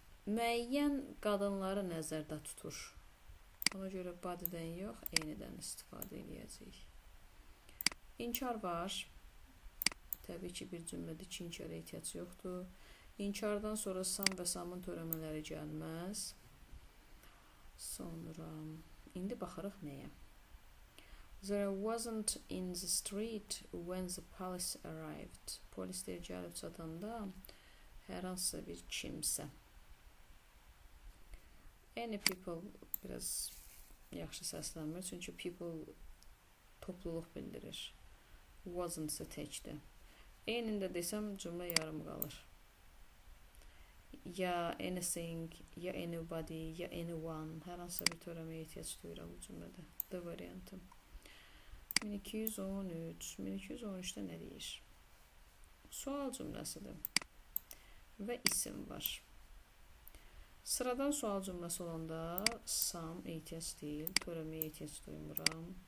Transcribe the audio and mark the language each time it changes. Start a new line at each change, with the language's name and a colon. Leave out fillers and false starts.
Azerbaijani: Müəyyən qadınları nəzərdə tutur. Ona görə body'dən yox, any'dən istifadə edəcəyik. İnkar var. Təbii ki, bir cümlədə iki inkara ehtiyac yoxdur. İnkardan sonra sam və samın törəmələri gəlməz. Sonra, indi baxırıq nəyə?
English: There wasn't in the street when the police arrived.
Azerbaijani: Polislər gəlib çatanda hər hansısa bir kimsə.
English: Any people
Azerbaijani: biraz yaxşı səslənmir, çünki people topluluq bildirir. Wasn't isə təkdir. Enində desəm cümlə yarım qalır. Ya anything, ya anybody, ya anyone. Hər hansısa bir törəməyə ehtiyac duyuram bu cümlədə. D variantım. 1213. 1213-də nə deyir? Sual cümləsidir. Və isim var. Sıradan sual cümləsi olanda sam ehtiyac deyil, törəməyə ehtiyac duymuram.